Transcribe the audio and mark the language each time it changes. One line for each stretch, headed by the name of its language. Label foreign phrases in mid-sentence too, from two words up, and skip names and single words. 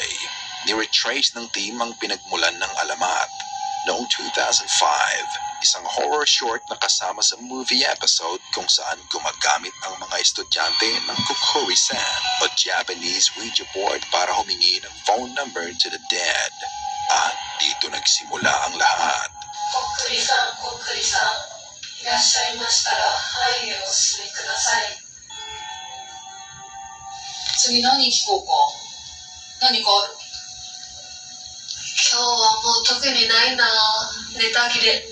Filipino: Ni-retrace ng team ang pinagmulan ng alamat. Noong 2005, isang
English: horror short
Filipino: na kasama sa
English: movie episode
Filipino: kung saan gumagamit ang mga estudyante ng Kukuri-san o
English: Japanese Ouija board
Filipino: para humingi ng
English: phone number to the dead.
Filipino: At dito nagsimula ang lahat.
Japanese: こっくりさん、こっくりさん、いらっしゃいましたら、はい、お進みください。次何聞こうか。何かある？今日はもう特にないな。ネタ切れ。